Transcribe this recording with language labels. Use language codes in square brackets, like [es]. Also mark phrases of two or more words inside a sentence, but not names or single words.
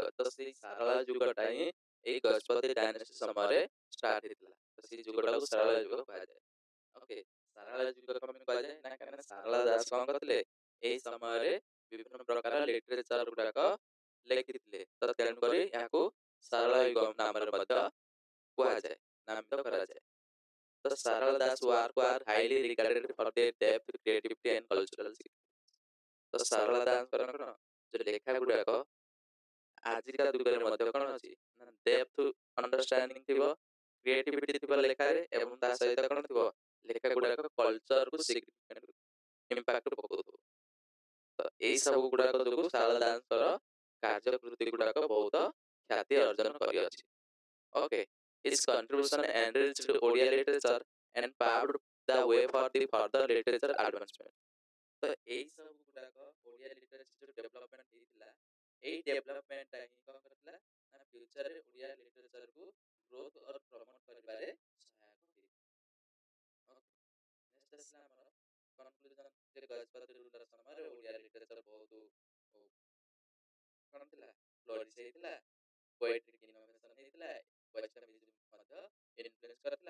[or] ତ ସେଇ ସାରଳା ଯୁଗଟା ହିଁ ଏଇ ଗଜପତି ଡାଇନେଷ୍ଟି ସମୟରେ ଷ୍ଟାର୍ଟ ହେଇଥିଲା, ତ ସେଇ ଯୁଗଟାକୁ ସାରଳା ଯୁଗ କୁହାଯାଏ। ଓକେ, ସାରଳା ଯୁଗ କଣ ପାଇଁ କୁହାଯାଏ ନା କାହିଁକିନା ସାରଳା ଦାସ କଣ କରିଥିଲେ ଏଇ ସମୟରେ ବିଭିନ୍ନ ପ୍ରକାର ଲିଟରେଚର ଗୁଡାକ ଲେଖିଥିଲେ, ତ ତେଣୁକରି ଏହାକୁ ସାରଳା ଯୁଗ ନାମରେ ମଧ୍ୟ କୁହାଯାଏ, ନାମିତ କରାଯାଏ। [en] The Sarala Das work were highly regarded for their depth, creativity and cultural significance. [or] ତ ସାରଳା ଦାସଙ୍କର କଣ ଯୋଉ ଲେଖା ଗୁଡାକ ଆଜିକା ଯୁଗରେ ମଧ୍ୟ କଣ ଅଛି ନା [en] depth understanding [or] ଥିବ, କ୍ରିଏଟିଭିଟି ଥିବ ଲେଖାରେ, ଏବଂ ତା ସହିତ କଣ ଥିବ ଲେଖା ଗୁଡାକ [en] cultureକୁ significant impact [or] ପକଉଥିବ। ତ ଏଇ ସବୁ ଗୁଡାକ ଯୋଗୁ ସାରଳା ଦାସଙ୍କର କାର୍ଯ୍ୟକୃତି ଗୁଡାକ ବହୁତ ଖ୍ୟାତି ଅର୍ଜନ କରିଅଛି। [en] Okay, his contribution enriched Odia literature and paved the way for the further literature advancement. [or] ତ ଏଇ ସବୁ ଗୁଡାକ ଓଡ଼ିଆ [en] literature development [or] ହେଇଥିଲା, ଏଇ ଡେଭଲପମେଣ୍ଟ ହିଁ କଣ କରିଥିଲା ନା ଫ୍ୟୁଚରରେ ଓଡ଼ିଆ ଲିଟରେଚରକୁ [en] growth or promote [or] କରିବାରେ ସହାୟକ ହେଇଥିଲା। ନେକ୍ସଟ ଆସିଲା ଆମର କନକ୍ଲୁଜନ ଯେ ଗଜପତି ରୁଲର ସମୟରେ ଓଡ଼ିଆ ଲିଟରେଚର ବହୁତ କଣ ଥିଲା ଫ୍ଲୋରିଶ ହେଇଥିଲା, [en] poetric innovation [or] ହେଇଥିଲା, ବୈଷ୍ଣବିଜମ ମଧ୍ୟ ଇନଫ୍ଲୁଏନ୍ସ କରିଥିଲା।